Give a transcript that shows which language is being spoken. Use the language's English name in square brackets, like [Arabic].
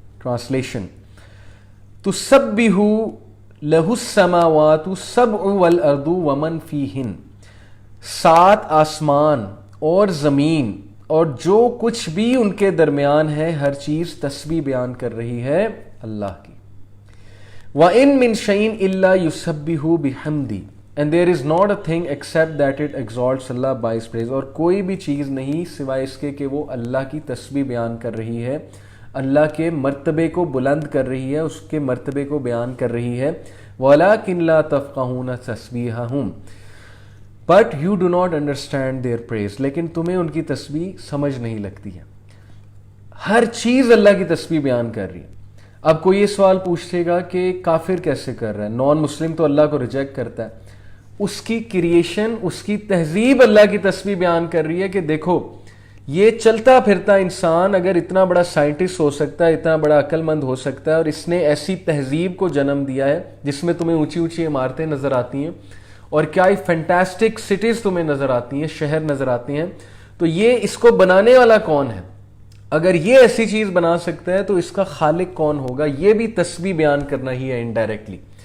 [Urdu] Translation: [Arabic] تسبح لہ السماوات السبع والارض ومن فیہن، [Urdu] 7 آسمان اور زمین اور جو کچھ بھی ان کے درمیان ہے، ہر چیز تسبیح بیان کر رہی ہے اللہ کی. [Arabic] وَإِن مِّن شَيْءٍ إِلَّا يُسَبِّحُ بِحَمْدِهِ [English] and there is not a thing except that it exalts Allah by His praise. [Urdu] اور کوئی بھی چیز نہیں سوائے اس کے کہ وہ اللہ کی تسبیح بیان کر رہی ہے، اللہ کے مرتبے کو بلند کر رہی ہے، اس کے مرتبے کو بیان کر رہی ہے. [Arabic] وَلَكِن لَّا تَفْقَهُونَ تَسْبِيحَهُمْ [English] but you do not understand their praise. [Urdu] لیکن تمہیں ان کی تسبیح سمجھ نہیں لگتی ہے. ہر چیز اللہ کی تسبیح بیان کر رہی ہے. اب کوئی یہ سوال پوچھے گا کہ کافر کیسے کر رہا ہے، نان مسلم تو اللہ کو ریجیکٹ کرتا ہے. اس کی کریشن، اس کی تہذیب اللہ کی تسبیح بیان کر رہی ہے کہ دیکھو یہ چلتا پھرتا انسان اگر اتنا بڑا سائنٹسٹ ہو سکتا ہے، اتنا بڑا عقل مند ہو سکتا ہے، اور اس نے ایسی تہذیب کو جنم دیا ہے جس میں تمہیں اونچی اونچی عمارتیں نظر آتی ہیں اور کیا فینٹاسٹک سٹیز تمہیں نظر آتی ہیں، شہر نظر آتے ہیں، تو یہ اس کو بنانے والا کون ہے؟ اگر یہ ایسی چیز بنا سکتا ہے تو اس کا خالق کون ہوگا؟ یہ بھی تسبیح بیان کرنا ہی ہے انڈائریکٹلی.